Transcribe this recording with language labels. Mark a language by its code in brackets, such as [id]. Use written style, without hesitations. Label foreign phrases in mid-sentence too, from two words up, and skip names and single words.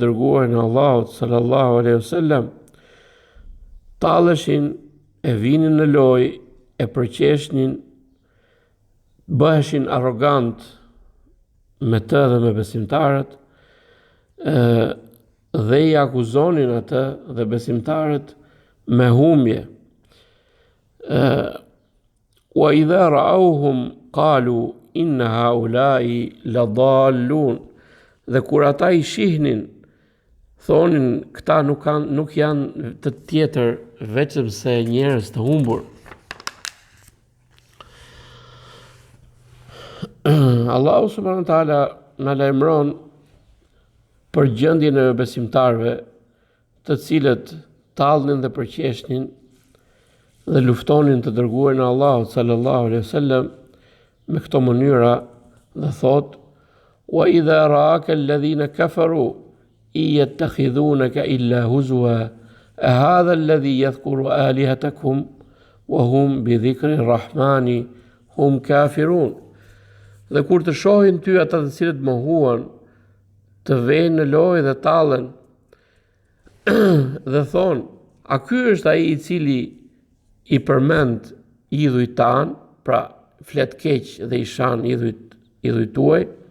[sq] dërguarin e Allahut [ar] صلى الله عليه وسلم, [sq] talleshin, e vinin në lojë, e përqeshnin, bëheshin arrogant me të dhe me besimtarët, dhe i akuzonin atë dhe besimtarët me humje. [ar] وإذا رأوهم قالوا إن هؤلاء لضالون. [sq] Dhe kur ata i shihnin, thonin këta nuk janë të tjetër vetëm se njerëz të humbur. Allahu [ar] سبحانه وتعالى [sq] na lajmëron për gjendjen e besimtarëve, të cilët tallnin dhe përqeshnin dhe luftonin të dërguarin e Allahut [ar] صلى الله عليه وسلم [sq] me këto mënyra, dhe thot: [ar] "وإذا رآك الذين كفروا يتخذونك إلا هزوا أهذا الذي يذكر آلهتكم وهم بذكر الرحمن هم كافرون." [sq] Dhe kur të shohin ty ata të cilët mohuan, të vejnë në lojë dhe tallen dhe thonë: "A ky është ai i cili i përmend idhujt tan?" Pra, flet keq dhe i shan idhujt tuaj.